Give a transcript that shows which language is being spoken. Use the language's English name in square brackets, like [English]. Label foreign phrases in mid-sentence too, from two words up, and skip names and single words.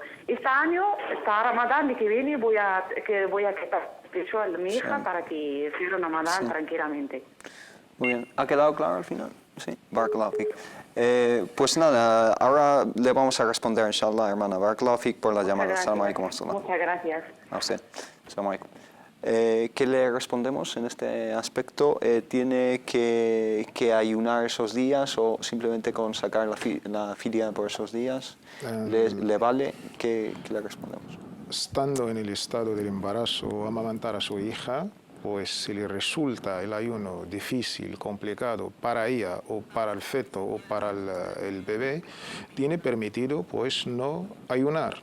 [Spanish] Este año, está Ramadán, y que viene voy a quitar el pecho a mi hija para que cierre Ramadán tranquilamente. Muy bien. ¿Ha quedado claro al final? [Arabic] Sí. بارك الله فيك. [Spanish] Pues nada, ahora le vamos a responder, inshallah, hermana. [Arabic] بارك الله فيك [Spanish] por la llamada. [Arabic] السلام عليكم ورحمة الله. [Spanish] Muchas gracias. A usted. [Arabic] السلام عليكم. [Spanish] ¿Qué le respondemos en este aspecto? ¿Tiene que ayunar esos días o simplemente con sacar la fidia por esos días? ¿Le vale? ¿Qué le respondemos? Estando en el estado del embarazo, amamantar a su hija, pues si le resulta el ayuno difícil, complicado para ella o para el feto o para el bebé, tiene permitido pues no ayunar.